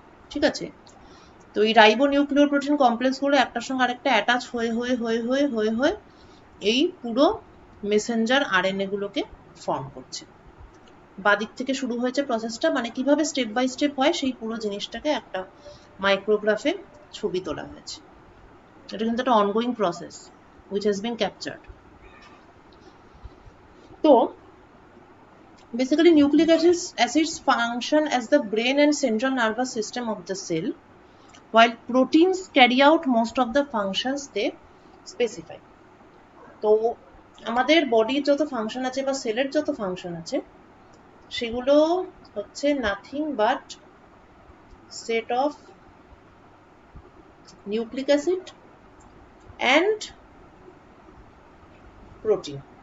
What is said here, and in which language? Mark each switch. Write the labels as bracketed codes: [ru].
[bn] ঠিক আছে, তো এই রাইবোনিউক্লিওপ্রোটিন কমপ্লেক্স গুলো একটার সঙ্গে আরেকটা অ্যাটাচ হয়ে হয়ে হয়ে হয়ে হয়ে হয়ে এই পুরো মেসেঞ্জার আরএনএ গুলোকে ফর্ম করছে। বাদিক থেকে শুরু হয়েছে প্রসেসটা, মানে কিভাবে স্টেপ বাই স্টেপ হয় সেই পুরো জিনিসটাকে একটা মাইক্রোগ্রাফে ছবি তোলা হয়েছে। এটা কিন্তু একটা ongoing process [en] which has been captured. [bn] তো [en] basically nucleic acids function as the brain and central nervous system of the cell, while proteins carry out most of the functions they specify. [bn] তো আমাদের বডির যত ফাংশন আছে বা সেলের যত function আছে সেগুলো হচ্ছে [en] Nothing but set of nucleic acid and protein.